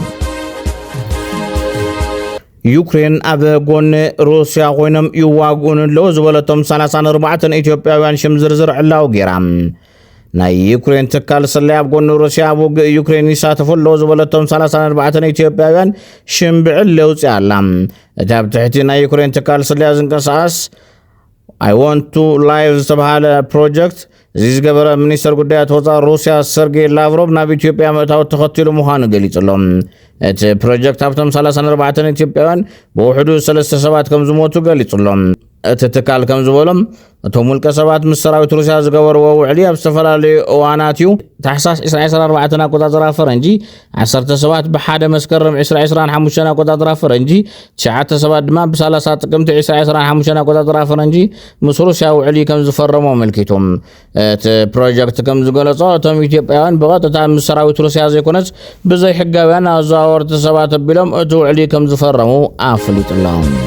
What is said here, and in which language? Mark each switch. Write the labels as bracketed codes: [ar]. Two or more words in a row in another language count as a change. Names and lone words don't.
[ti] ዩክሬን ኣብ ጎኒ ሩስያ ኮይኖም ይዋግኡን ኣለዉ ዝበለቶም 34 ኢትዮጵያውያን ሽም ዝርዝር ዕላው ጌራ። ናይ ዩክሬን ትካል ሰላይ ኣብ ጎኒ ሩስያ ኣብ ውግእ ዩክሬን ይሳተፉ ኣለዉ ዝበለቶም 34 ኢትዮጵያውያን ሽም ብዕል የውፅእ ኣላ። እቲ ኣብ ትሕቲ ናይ ዩክሬን ትካል ሰላይ ዝንቀሳቐስ I want to live ዝተባሃለ ፕሮጀክት እዚ ዝገበረ ሚኒስተር ጉዳያት ወፃኢ ሩስያ ሰርጌይ ላቭሮቭ ናብ ኢትዮጵያ ምእታው ተኸቲሉ ምዃኑ ገሊጹሎም። እቲ ፕሮጀክት ኣብቶም 34 ኢትዮጵያውያን ብውሕዱ 3 ሰባት ከም ዝሞቱ ገሊጹሎም። እቲ ትካል ከም ዝበሎም እቶም ውልቀ ሰባት ምስ ሰራዊት ሩስያ ዝገበርዎ ውዕሊ ኣብ ዝተፈላለዩ እዋናት እዩ። ታሕሳስ 2024 ኣቆፃፅራ ፈረንጂ 10 ሰባት ብሓደ መስከረም 2025 ኣቆፃፅራ ፈረንጂ 9 ሰባት ድማ ብ30 ጥቅምቲ 2025 ኣቆፃፅራ ፈረንጂ ምስ ሩስያ ውዕሊ ከም ዝፈረሙ ኣመልኪቶም። እቲ ፕሮጀክት ከም ዝገለጾ እቶም ኢትዮጵያውያን ብቐጥታ ምስ ሰራዊት ሩስያ ዘይኮነስ ብዘይ ሕጋውያን ኣዘዋወርቲ ሰባት ኣቢሎም እቲ ውዕሊ ከም ዝፈረሙ ኣፍሊጡሎም።